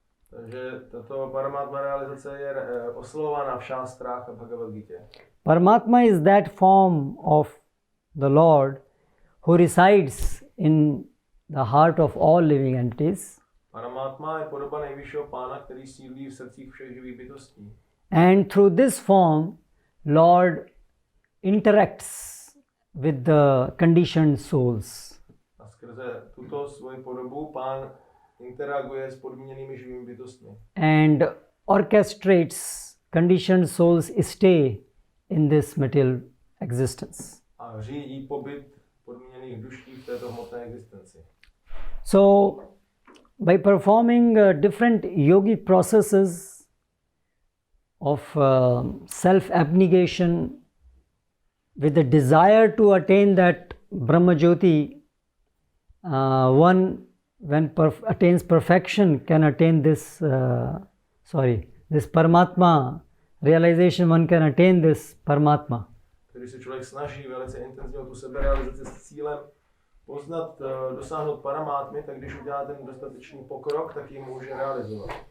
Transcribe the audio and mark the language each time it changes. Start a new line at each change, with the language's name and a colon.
Czech: Takže tato Paramatma realizace je oslovována v šástrách a Bhagavad Gita.
English: Paramatma is that form of the Lord who resides in the heart of all living entities.
Czech: Paramatma je podoba nejvyššího pána, který sídlí v srdcích všech živých bytostí.
English: And through this form, Lord interacts with the conditioned souls.
Czech: A skrze tuto svoji podobu pán interaguje s podmíněnými živými bytostmi.
English: And orchestrates conditioned souls stay in this material existence.
Czech: A řídí pobyt podmíněných duší v této hmotné existenci.
English: So, by performing different yogic processes of self-abnegation with the desire to attain that Brahma Jyoti, one when attains perfection can attain this, this Paramatma realization, one can attain this Paramatma.
Czech: Když se člověk snaží velice intenzivně tu seberealizaci s cílem poznat, dosáhnout paramátmy, tak když udělá ten dostatečný pokrok, tak ji může realizovat.